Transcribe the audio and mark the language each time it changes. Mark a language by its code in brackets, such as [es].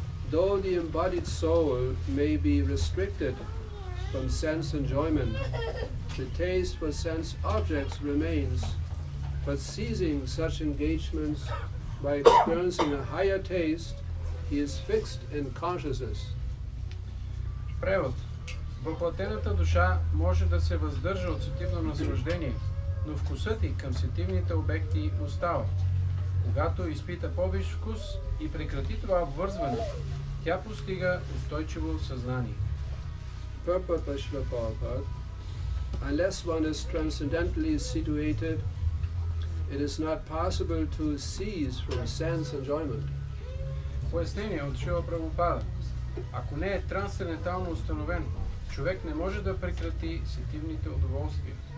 [en] Though the embodied soul may be restricted from sense enjoyment, the taste for sense objects remains, but ceasing such engagements by experiencing a higher taste, he is fixed in consciousness. [bg] Превод. Въплътената душа може да се въздържа от сетивно наслаждение, но вкусът й към сетивните обекти остава. Когато изпита по-висш вкус и прекрати това обвързване, тя постига устойчиво съзнание. [en] Purport by Srila Prabhupada. Unless one is transcendently situated, it is not possible to cease from sense enjoyment. [bg] Пояснение от Шрила Прабхупада. Ако не е трансцендентално установен, човек не може да прекрати сетивните удоволствия.